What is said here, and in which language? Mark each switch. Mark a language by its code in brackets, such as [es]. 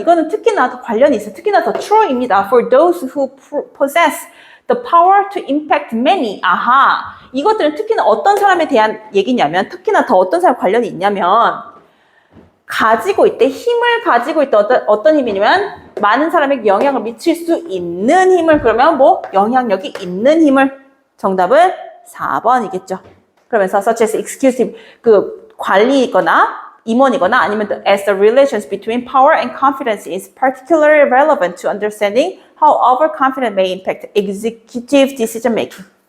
[ko] 이거는 특히나 더 관련이 있어. 특히나 더 true입니다. [en] For those who possess the power to impact many. [ko] 이것들은 특히나 어떤 사람에 대한 얘기냐면, 특히나 더 어떤 사람 관련이 있냐면, 힘을 가지고 있다. 어떤 힘이냐면, 많은 사람에게 영향을 미칠 수 있는 힘을, 그러면 뭐, 영향력이 있는 힘을. 정답은 4번이겠죠. [en] 그러면서, such as exclusive, [ko] 관리이거나, 임원이거나, 아니면 [en] as the relations between power and confidence is particularly relevant to understanding how overconfidence may impact executive decision making.